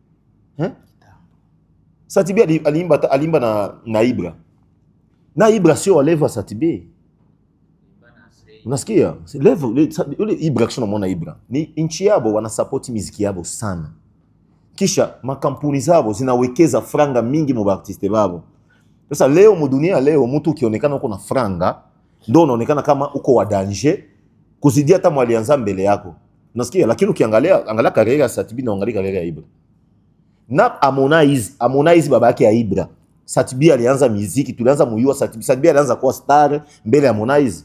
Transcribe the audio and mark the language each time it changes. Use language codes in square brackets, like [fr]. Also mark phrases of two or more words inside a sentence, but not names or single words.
[sw] Satibi alimba na Ibra. Na Ibra sio wa level Satibi. Unasikia? Level ule Ibra kisha unaona Ibra. Ni inchi yabo wana support muziki yabo sana. Kisha makampuni zao zinawekeza franga mingi mu artiste babo. Sasa leo mudunia leo mtu ukionekana uko na franga ndio unaonekana kama uko wa danger kuzidia hata mwalianza mbele yako. Unasikia? Lakini angalia kariera ya Satibi na angalia kariera ya Ibra. Na Harmonize baba yake ya Ibra. Satibi alianza muziki, tulianza muyua Satibi alianza kuwa star mbele ya Harmonize.